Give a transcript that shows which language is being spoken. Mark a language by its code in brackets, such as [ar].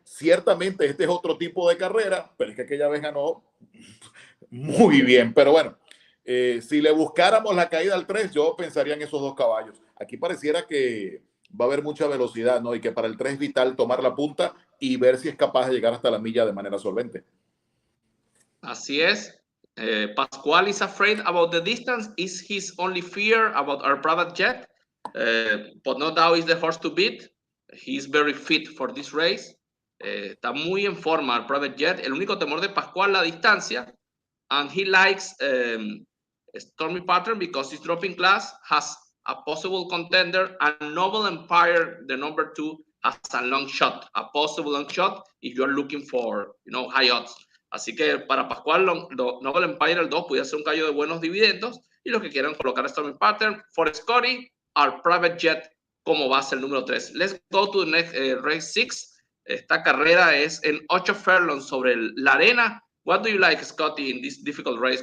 [es] Ciertamente este es otro tipo de carrera, pero es que aquella vez ganó muy bien. Pero bueno, si le buscáramos la caída al 3, yo pensaría en esos 2 caballos. Aquí pareciera que va a haber mucha velocidad, ¿no? Y que para el 3 es vital tomar la punta y ver si es capaz de llegar hasta la milla de manera solvente. Así es. [en] Pascual is afraid about the distance. Is his only fear about our private jet? But no doubt is the horse to beat. He's very fit for this race. [es] Está muy en forma el private jet. El único temor de Pascual la distancia. [en] And he likes Stormy Pattern because he's dropping class, has a possible contender, and Noble Empire, the number 2, has a long shot, a possible long shot if you're looking for, high odds. [es] Así que para Pascual, Noble Empire el 2 puede ser un caballo de buenos dividendos y los que quieran colocar a Stormy Pattern, [en] for Scotty, [es] our private jet como base el número 3. [en] Let's go to the next race 6. [es] Esta carrera es en 8 furlongs sobre la arena. [en] What do you like, Scotty, in this difficult race?